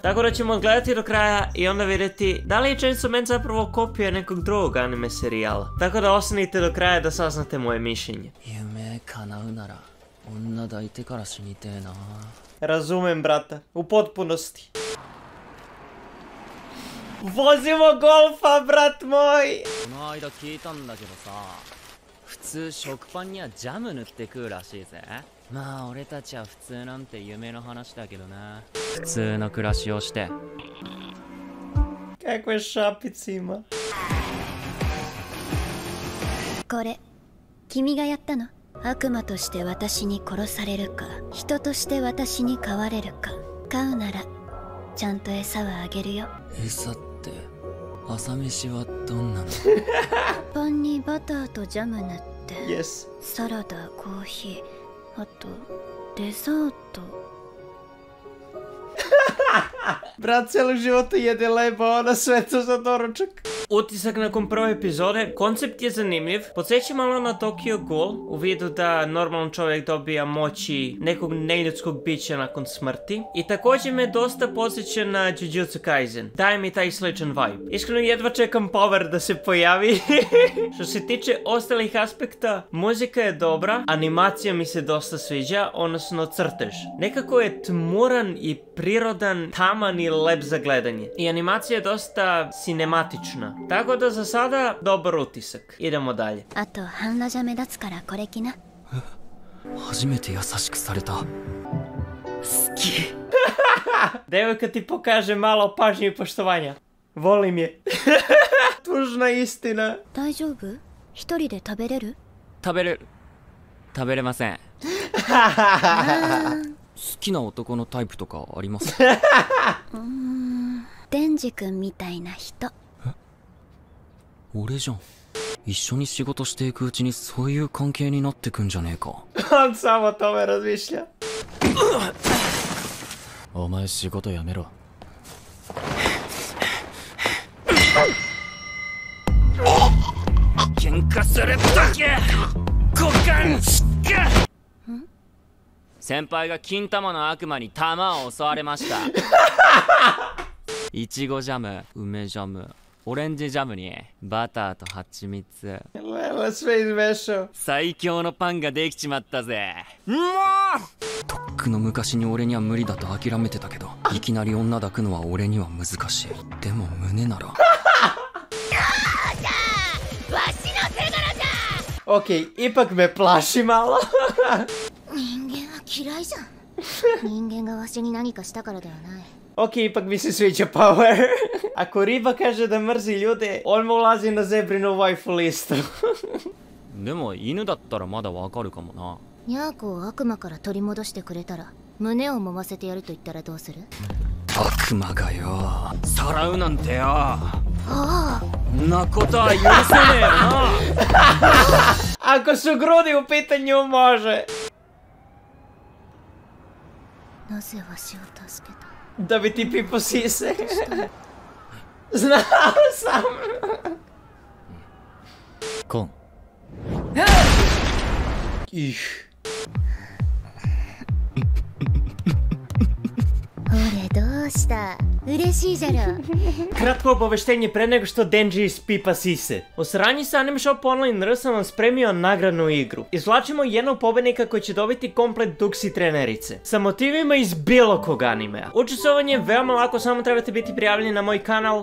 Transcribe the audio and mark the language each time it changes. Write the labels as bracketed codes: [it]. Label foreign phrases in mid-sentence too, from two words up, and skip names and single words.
[sr] Tako da ćemo odgledati do kraja i onda vidjeti da li je Chainsaw Man zapravo kopija nekog drugog anime serijala. Tako da ostanite do kraja da saznate moje mišljenje. Razumem, brata, u potpunosti. Vozimo golfa, brat moj! [ja] この間聞いたんだけどさ、普通食パンにはジャム塗って食うらしいぜ。まあ俺たちは普通なんて夢の話だけどな。普通の暮らしをして。 [sr] Kakve šapice ima. [ja] これ君がやったの？悪魔として私に殺されるか、人として私に飼われるか。飼うならちゃんと餌はあげるよ。餌って朝飯はどんなの？パンにバターとジャム塗って、 Yes. サラダ、コーヒー、あとデザート。 [sr] Brat cijelo života jede leba, ona sve to za doručak. Utisak nakon prve epizode, koncept je zanimljiv, podsjeća malo na Tokyo Ghoul u vidu da normalan čovjek dobija moći nekog neljudskog bića nakon smrti i također me dosta podsjeća na Jujutsu Kaisen, daje mi taj sličan vibe. Iskreno jedva čekam Power da se pojavi. Što se tiče ostalih aspekta, muzika je dobra, animacija mi se dosta sviđa, odnosno crtež. Nekako je tmuran i prirodan, taman i lep za gledanje. I animacija je dosta cinematična. Tako da za sada dobar utisak. Idemo dalje. [ja] あと半裸じゃ目立つからこれ着な。初めて優しくされた。好き。 [sr] Devojka ti pokaže malo pažnje i poštovanja. Volim je. Tužna istina. [ja] 大丈夫？一人で食べれる？食べれません。好きな男のタイプとかあります？デンジ君みたいな人。俺じゃん。一緒に仕事していくうちにそういう関係になってくんじゃねえか。 [sr] On samo tome razmišlja. [ja] お前仕事やめろ。喧嘩するだけ股間しか。先輩が金玉の悪魔に玉を襲われました。いちごジャム、梅ジャム、オレンジジャムにバターと蜂蜜。最強のパンができちまったぜ。もうとっくの昔に俺には無理だと諦めてたけど、いきなり女抱くのは俺には難しい。でも胸なら。 [sr] Ok, ipak me plaši malo. [ja] 人間は嫌いじゃん。人間がわしに何かしたからではない。 [sr] Ok, ipak mi se sviđa Power. Ako riba kaže da mrzi ljude, on mu ulazi na zebrinu waifu listu. [ja] でも犬だったらまだわかるかもな。ニャーコを悪魔から取り戻してくれたら胸を揉ませてやると言ったらどうする？悪魔がよ、さらうなんてよ。ああ、んなことは許せねえよな。 [sr] Ako su grudi u pitanju, može. [ja] なぜわしを助けた？ [sr] Da bi ti pipo sise. Znao sam. [ja] コン。 [sr] Ih. [ja] 俺どうした？嬉しいじゃろ。 [sr] Kratko obaveštenje pre nego što Denji ispipa sise. U saradnji sa Anime Shop Online R sam vam spremio nagradnu igru. Izvlačimo jednog pobednika koji će dobiti komplet Duxi trenerice. Sa motivima iz bilo kog animea. Učestvovanje je veoma lako, samo trebate biti prijavljeni na moj kanal.